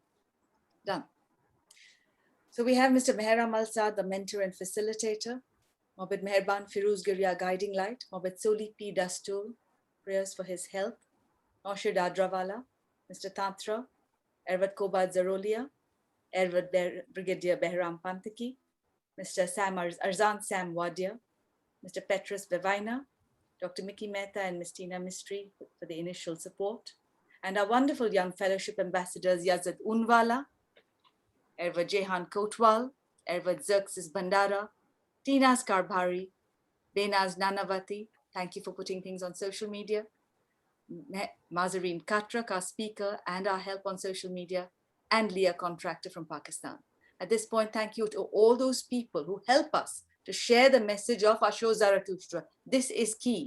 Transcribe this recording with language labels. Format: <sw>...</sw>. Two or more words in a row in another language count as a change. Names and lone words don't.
<en>Done. So we have Mr. Meher Amal Saad, the mentor and facilitator. Mohammad Meherban Firuz Gurya, guiding light. Mohammad Soli P. Dastul, prayers for his health. Noshir Dadrawala, Mr. Tantra, Ervad Kobad Zarolia, Ervad Brigadier Behram Pantaki, Mr. Arzan Sam Wadia, Mr. Petrus Bevaina, Dr. Mickey Mehta and Ms. Tina Mistry for the initial support, and our wonderful young fellowship ambassadors Yazid Unwala, Ervad Jehan Kotwal, Ervad Xerxes Bandara, Tina's Karbhari, Benaz Nanavati, thank you for putting things on social media, Mahzarin Katrak, our speaker and our help on social media, and Leah Contractor from Pakistan. At this point, thank you to all those people who help us to share the message of Asho Zarathustra. This is key.</en>